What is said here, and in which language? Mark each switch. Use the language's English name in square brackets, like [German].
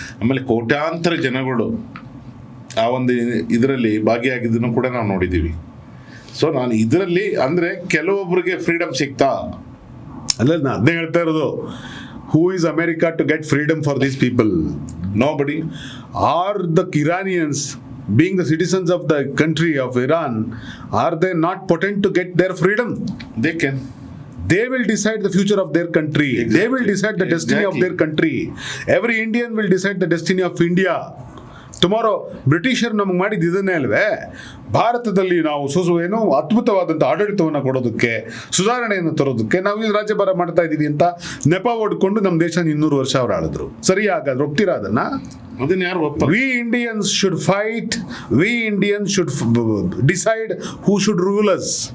[Kannada] ಆಮೇಲೆ ಕೋಟ್ಯಾಂತರ ಜನಗಳು ಆ ಒಂದು ಇದರಲ್ಲಿ ಭಾಗಿಯಾಗಿದ್ದನ್ನು ಕೂಡ ನಾವು ನೋಡಿದ್ದೀವಿ. ಸೊ ನಾನು ಇದರಲ್ಲಿ ಅಂದರೆ ಕೆಲವೊಬ್ಬರಿಗೆ ಫ್ರೀಡಮ್ ಸಿಗ್ತಾ ಅಲ್ಲ, ನಾನು ಅದನ್ನೇ ಹೇಳ್ತಾ ಇರೋದು. [English] Who is America to get freedom for these people? Nobody. Are the Iranians, being the citizens of the country of Iran, are they not potent to get their freedom? They can. They will decide the future of their country. Exactly. They will decide the destiny of their country. Every Indian will decide the destiny of India. [Kannada] Tomorrow ಬ್ರಿಟಿಷರು ನಮಗೆ ಮಾಡಿದ್ದು ಇದನ್ನೇ ಅಲ್ವೇ, ಭಾರತದಲ್ಲಿ ನಾವು ಏನು ಅದ್ಭುತವಾದಂಥ ಆಡಳಿತವನ್ನು ಕೊಡೋದಕ್ಕೆ, ಸುಧಾರಣೆಯನ್ನು ತರೋದಕ್ಕೆ ನಾವು ಇಲ್ಲಿ ರಾಜ್ಯಭಾರ ಮಾಡ್ತಾ ಇದ್ದೀವಿ ಅಂತ ನೆಪ ಹೊಡ್ಕೊಂಡು ನಮ್ಮ ದೇಶ 200 ವರ್ಷ ಅವ್ರು ಆಳಿದ್ರು. ಸರಿ, ಹಾಗಾದ್ರೆ ಒಪ್ತೀರಾ ಅದನ್ನ? ಅದನ್ನ ಯಾರು ಒಪ್ಪ? [English] We Indians should fight, we Indians should decide who should rule us.